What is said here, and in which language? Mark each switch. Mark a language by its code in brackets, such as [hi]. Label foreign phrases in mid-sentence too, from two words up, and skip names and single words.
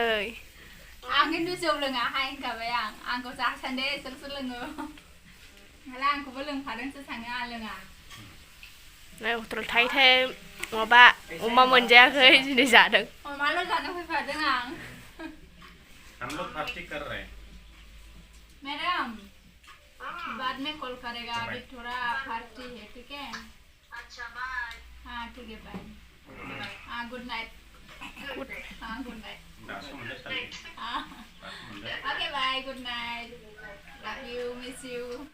[brx] आं खिन्थु जौ लोङाहाय होनखाबाय आं। आंखौ जासान्दे इसोरसो लोङो। मालाय आंखौबो लोंफादोंसो सानो, आं लोङा। नै हटेल थायै माबा अमा मोनजायाखै, दिनै जादों। अमाल' जानो फैफादों आं। [hi] हम लोग पार्टी कर रहे हैं मैडम बाद में कॉल करेगा अभी थोड़ा पार्टी है ठीक है अच्छा बाय हाँ ठीक है [en] bye haan good night haan good night haan okay bye good night love you miss you